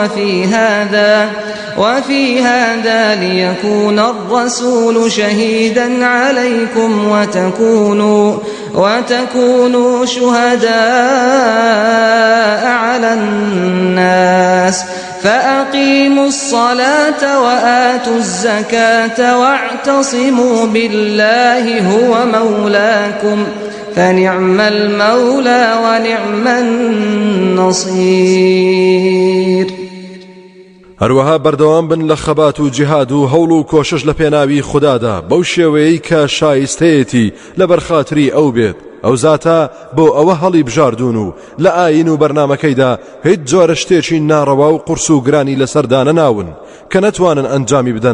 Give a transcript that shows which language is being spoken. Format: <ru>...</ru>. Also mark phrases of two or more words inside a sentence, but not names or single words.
<ar>وفي هذا ليكون الرسول شهيدا عليكم وتكونوا شهداء على الناس فأقيموا الصلاة وآتوا الزكاة واعتصموا بالله هو مولاكم فنعم المولى ونعم النصير.</ar> <ckb>هەروەها بەردەوام بن لە خەبات و جیهاد و هەوڵ و کۆشش لە پێناوی خوددادا بەو شێوەیەی کە شایستەیەتی لە بەرخاتری ئەو بێت. ئەو زاتە بۆ ئەوە هەڵی بژاردون و لە ئاین و بەرنامەکەیدا هیچ جۆرە شتێکی ناڕەوا و قورس و گرانی لەسەردانە ناون کە نەتوانن ئەنجامی بدەن.</ckb>